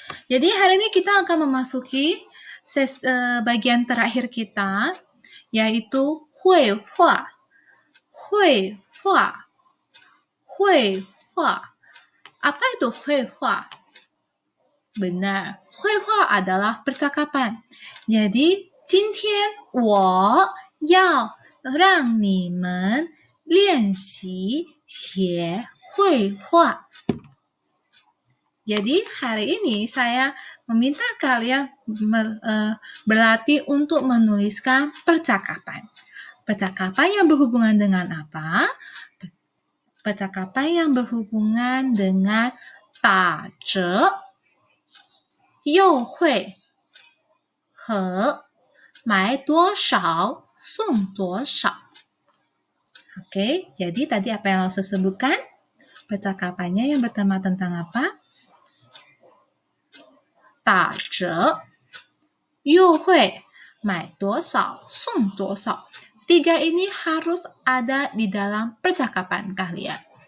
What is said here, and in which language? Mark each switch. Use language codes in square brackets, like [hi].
[id] Jadi hari ini kita akan memasuki bagian terakhir kita, yaitu 绘画. [zh] 绘画.绘画. [id] Apa itu 绘画? Benar, 绘画 adalah percakapan. [zh] Jadi, 今天我要让你们练习写绘画. [id] Jadi, hari ini saya meminta kalian berlatih untuk menuliskan percakapan. Percakapan yang berhubungan dengan apa? Percakapan yang berhubungan dengan [zh] 打折 优惠和买多少送多少. [id] Oke, jadi tadi apa yang Lause sebutkan? Percakapannya yang pertama tentang apa? [zh] 打折优惠买多少送多少. [id] 3 ini harus ada di dalam percakapan kalian.